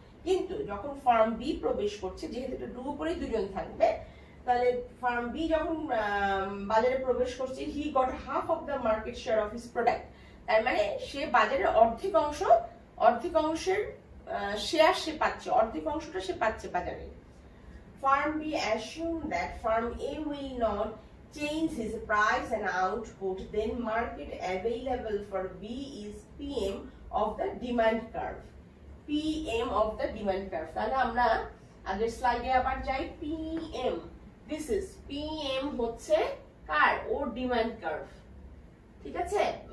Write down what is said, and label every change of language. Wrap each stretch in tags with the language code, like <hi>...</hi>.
<bn>কিন্তু যখন farm B প্রবেশ করছে, যেহেতু এটা ডুওপলি দুজন থাকবে, তাহলে ফার্ম বি যখন বাজারে প্রবেশ করছে,</bn> <en>he got half of the market share of his product,</en> <bn>তার মানে সে বাজারের অর্ধেক অংশের শেয়ার সে পাচ্ছে, অর্ধেক অংশটা সে পাচ্ছে বাজারে।</bn> <en>Firm B assume that firm A will not change his price and output, then market available for B is PM of the demand curve, PM of the demand curve।</en> <bn>তাহলে আমরা আগের স্লাইডে আবার যাই, PM, this is PM হচ্ছে কার, ও demand curve, ঠিক আছে।</bn>